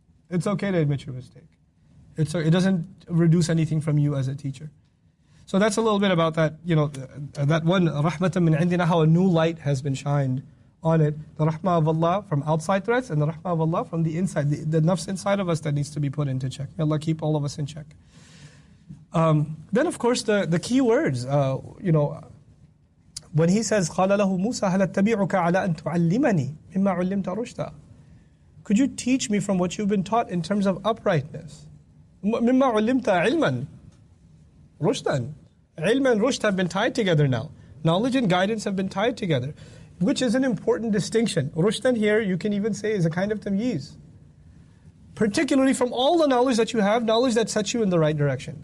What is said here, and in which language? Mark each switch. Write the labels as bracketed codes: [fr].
[en] It's okay to admit your mistake. It doesn't reduce anything from you as a teacher. So that's a little bit about that, that one, rahmatan min indina, how a new light has been shined on it. The rahmah of Allah from outside threats and the rahmah of Allah from the inside, the nafs inside of us that needs to be put into check. May Allah keep all of us in check. Then of course the key words, when he says, [ar] قَالَ لَهُ مُوسَى هَلْ أَتَّبِعُكَ عَلَىٰ أَن تُعَلِّمَنِي مِمَّا عُلِّمْتَ رُشْدًا. [en] Could you teach me from what you've been taught in terms of uprightness? [ar] مِمَّا عُلِّمْتَ عِلْمًا رُشْدًا. [en] Ilm and rushd have been tied together now. Knowledge and guidance have been tied together, which is an important distinction. Rushdan here, you can even say, is a kind of tamyiz. Particularly from all the knowledge that you have, knowledge that sets you in the right direction.